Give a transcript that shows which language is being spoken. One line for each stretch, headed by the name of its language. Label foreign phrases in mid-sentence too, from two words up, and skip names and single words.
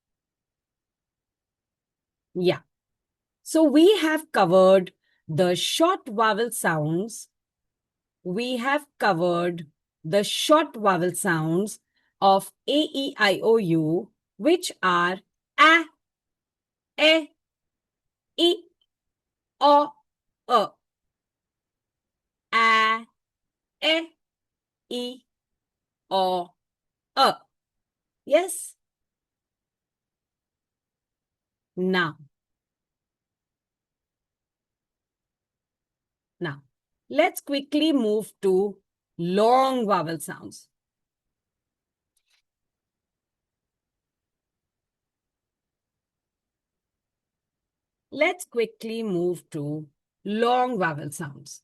English: Yeah. So we have covered the short vowel sounds. We have covered the short vowel sounds of A, E, I, O, U, which are A, E, I, O, A. A, E, I, O, A. Yes? Now, let's quickly move to long vowel sounds. Let's quickly move to long vowel sounds.